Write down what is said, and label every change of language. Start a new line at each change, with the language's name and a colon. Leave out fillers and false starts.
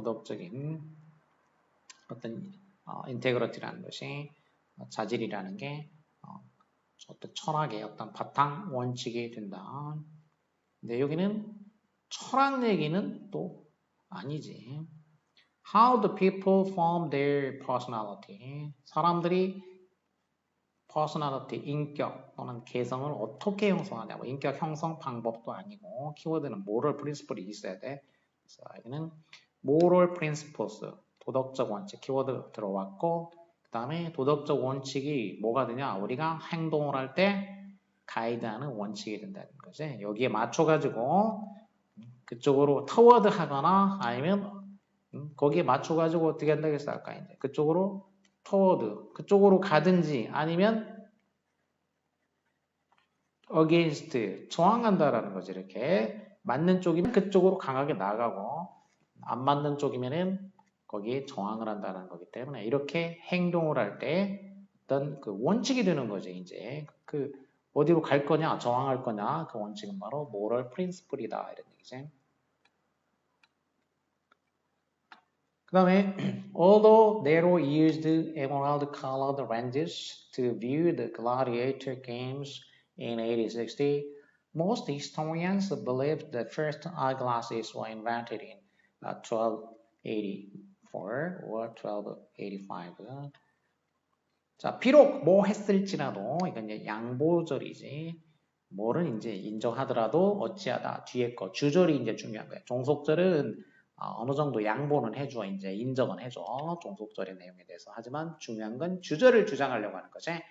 Korean: 도덕적인 어떤 인테그리티라는 것이 자질이라는 게 어떤 철학의 어떤 바탕 원칙이 된다. 근데 여기는 철학 얘기는 또 아니지.
English: How do people form their personality?
Korean: 사람들이 personality, 인격 또는 개성을 어떻게 형성하냐. 뭐 인격 형성 방법도 아니고 키워드는 moral principle이 있어야 돼. 그래서 여기는 moral principles, 도덕적 원칙 키워드 들어왔고 그 다음에 도덕적 원칙이 뭐가 되냐. 우리가 행동을 할 때 가이드하는 원칙이 된다는 거지. 여기에 맞춰가지고 그쪽으로 toward 하거나 아니면 거기에 맞춰가지고 어떻게 한다고 했어 아까 이제 그쪽으로 toward 그쪽으로 가든지 아니면 against 저항한다라는 거지. 이렇게 맞는 쪽이면 그쪽으로 강하게 나가고 안 맞는 쪽이면은 거기에 저항을 한다는 거기 때문에 이렇게 행동을 할 때 어떤 그 원칙이 되는 거지. 이제 그 어디로 갈 거냐, 저항할 거냐 그 원칙은 바로 moral principle이다 이런 얘기지.
English: 그 다음에 although Nero used emerald-colored lenses to view the gladiator games in 1860, most historians believe the first eyeglasses were invented in 1284 or 1285.
Korean: 자, 비록 뭐 했을지라도 이건 이제 양보절이지. 뭐를 이제 인정하더라도 어찌하다 뒤에 거 주절이 이제 중요한 거야. 종속절은 어느 정도 양보는 해줘. 이제 인정은 해줘. 종속절의 내용에 대해서. 하지만 중요한 건 주절을 주장하려고 하는 거지.